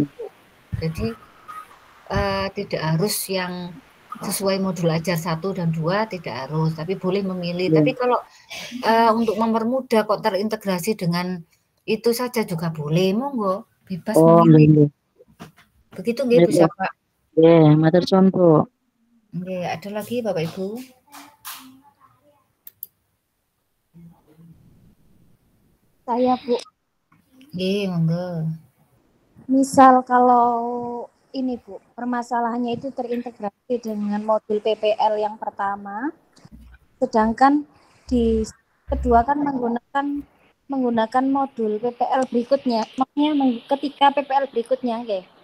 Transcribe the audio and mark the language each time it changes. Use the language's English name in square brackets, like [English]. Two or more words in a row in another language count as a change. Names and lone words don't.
[Indonesian] Jadi tidak harus yang sesuai modul ajar 1 dan 2 tidak harus, tapi boleh memilih. Tapi kalau untuk mempermudah kok terintegrasi dengan itu saja juga boleh, monggo bebas memilih. Begitu nggih Bu Syafa. [Javanese] Nggih, matur suwun Bu. [Indonesian] Nggih, ada lagi Bapak Ibu? Saya Bu. [Javanese] Nggih, monggo. [Indonesian] Misal kalau ini Bu, permasalahannya itu terintegrasi dengan modul PPL yang pertama, sedangkan di kedua kan menggunakan modul PPL berikutnya. Maksudnya ketika PPL berikutnya, nggih.